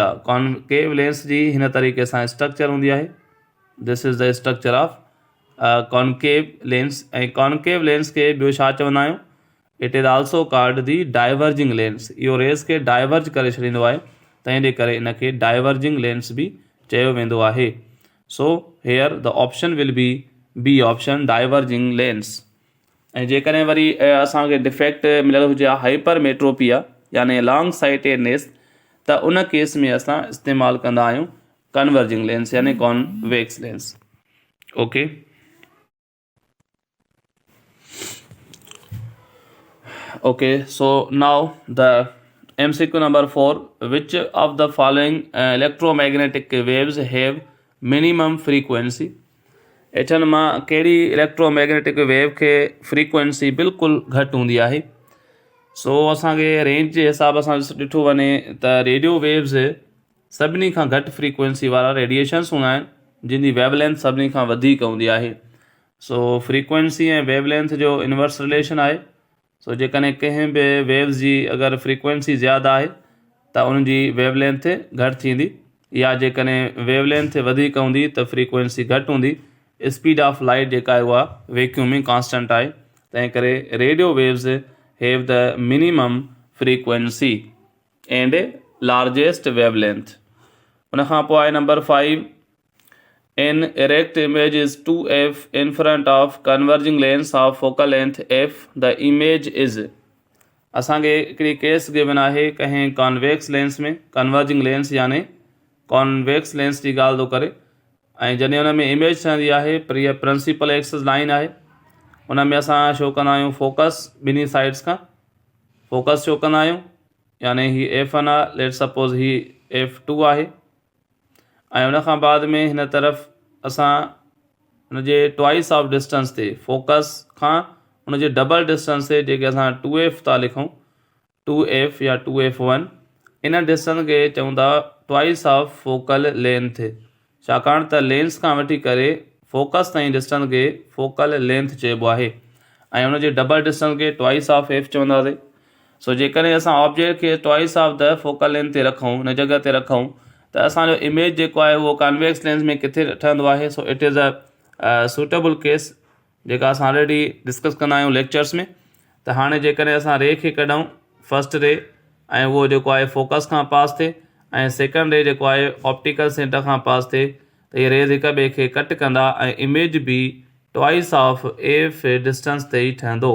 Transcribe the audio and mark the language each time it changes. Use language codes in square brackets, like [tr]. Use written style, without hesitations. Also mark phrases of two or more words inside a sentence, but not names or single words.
[en] concave lens [sd] जी हिन तरीक़े सां स्ट्रक्चर हूंदी आहे। [en] This is the structure of concave lens. [sd] ऐं [en] concave lens [sd] खे ॿियो छा चवंदा आहियूं? [en] It is also called the diverging lens. [sd] इहो रेस खे डाइवर्ज करे छॾींदो आहे, तंहिंजे करे इनखे [en] diverging lens [sd] बि चयो वेंदो आहे। [en] So here the option will be B option, diverging lens. ऐं जेकॾहिं वरी असांखे डिफेक्ट मिलियल हुजे हाइपरमेट्रोपिया यानी long sightedness, त उन केस में असां इस्तेमालु कंदा आहियूं converging lens यानी convex lens. ओके, Okay, so now the MCQ number 4. Which of the following electromagnetic waves have minimum frequency? [sd] एठनि मां कहिड़ी [en] electromagnetic wave [sd] खे फ्रीक्वेंसी बिल्कुलु घटि हूंदी आहे? सो असांखे रेंज जे हिसाब सां ॾिठो वञे त [en] radio waves [sd] सभिनी खां घटि फ्रीक्वेंसी वारा रेडिएशन्स हूंदा आहिनि जिन जी वेवलेंथ सभिनी खां वधीक हूंदी आहे। सो फ्रीक्वेंसी ऐं वेवलेंथ जो [en] inverse relation [sd] आहे। सो जेकॾहिं कंहिं बि वेव्स जी अगरि फ्रीक्वेंसी ज़्यादा आहे त उन जी वेवलेंथ घटि थींदी, या जेकॾहिं वेवलेंथ वधीक हूंदी त फ्रीक्वेंसी घटि हूंदी। [en] speed of light [sd] जेका आहे उहा [en] vacuuming constant [sd] आहे, तंहिं करे [en] radio waves have the minimum frequency and largest wavelength. [sd] उन खां पोइ आहे नंबर 5। [en] An erect image is 2f in front of converging lens of focal length f. The image is। [sd] असांखे हिकिड़ी केस गिवन आहे कंहिं [en] convex lens [sd] में, [en] converging lens [sd] यानी [en] convex lens [sd] जी ॻाल्हि थो करे, ऐं जॾहिं हुन में इमेज ठहंदी आहे पर इहा [en] principal axis line [sd] आहे, हुन में असां शो कंदा आहियूं फोकस ॿिन्ही साइड्स खां फोकस शो कंदा आहियूं, यानी ही F1 आहे, [en] let suppose [sd] ही F2 आहे, ऐं हुन खां बाद में हिन तरफ़ असां हुन जे [en] twice of distance [sd] ते फोकस खां हुन जे [en] double distance [sd] ते जेके असां 2f था लिखूं, 2f या 2f1, इन डिस्टेंस खे चऊं था [en] twice of focal length, [sd] छाकाणि त लेंस खां वठी करे फोकस ताईं डिस्टेंस खे [en] focal length [sd] चइबो आहे, ऐं हुन जे [en] double distance [sd] खे [en] twice of f [sd] चवंदासीं। सो जेकॾहिं असां ऑब्जेक्ट खे [en] twice of the focal length [sd] ते रखूं, हुन जॻह ते रखूं, त असांजो इमेज जेको आहे उहो [en] convex lens [sd] में किथे ठहंदो आहे। [en] So it is a suitable case [sd] जेका असां [en] already discuss [sd] कंदा आहियूं [en] लेक्चर्स में। [sd] त हाणे जेकॾहिं असां रे खे कढूं, [en] first ray, [sd] ऐं उहो जेको आहे फोकस खां पास थिए, ऐं [en] second ray [sd] जेको आहे [en] optical centre [sd] खां पास थिए, त इहे रेज़ हिक ॿिए खे कट कंदा ऐं इमेज बि [en] twice of F distance [sd] ते ई ठहंदो।